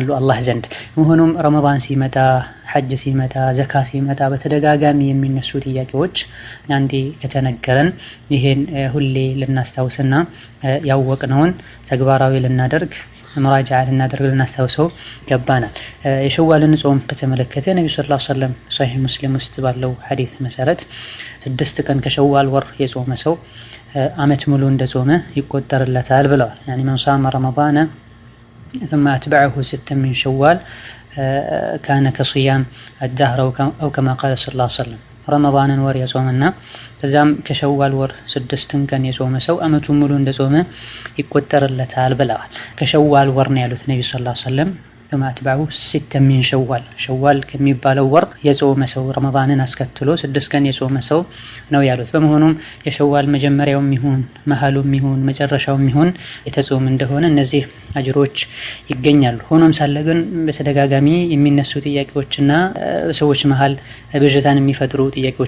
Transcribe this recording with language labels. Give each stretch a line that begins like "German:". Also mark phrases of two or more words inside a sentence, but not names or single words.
Amharic: አላህ ዘንድ። መሆኑም ረመዳን ሲመጣ፣ ሐጅ ሲመጣ፣ ዘካ ሲመጣ በተደጋጋሚ የሚነሱ ጥያቄዎች አንዴ ከተነገረን ይሄን ሁሌ ልናስታውስና ያወቅነውን ተግባራዊ ልናደርግ መራጃዓ ልናደርግ ልናስታውሰው ገባናል። የሸዋልን ጾም በተመለከተ ነብዩ
Arabic: صلى الله عليه وسلم
Amharic: ሶሒህ ሙስሊም ውስጥ ባለው ሐዲስ መሰረት 6 ቀን ከሸዋል ወር የጾመ ሰው አመት ሙሉ እንደጾመ ይቆጠርለታል ብለዋል።
Arabic: يعني من صام رمضان ثم أتبعه 6 من شوال كان كصيام الدهر أو كما قال صلى الله عليه وسلم
Amharic: ረመዳንን ወር የጾመና ከዛም ከሸዋል ወር 6 ቀን የጾመ ሰው አመቱን ሙሉ እንደጾመ ይቆጠርለታል ብለዋል። ከሸዋል ወር ነው ያሉት ነብዩ
Arabic: صلى الله عليه وسلم ثم أتبعه 6 من شوال
Amharic: ሸዋል ከሚባለው ወር የጾመ ሰው ረመዳንን አስከትሎ 6 ቀን የጾመ ሰው ነው ያሉት። በመሆኑም የሸዋል መጀመሪያውም ይሁን መሃሉም ይሁን መጨረሻውም ይሁን የተጾመ እንደሆነ እነዚህ አጅሮች ይገኛሉ። ሆኖም ሳለ ግን በተደጋጋሚ የሚነሱ ጥያቄዎችና ሰዎች መሃል ብዥታን የሚፈጥሩ ጥያቄዎች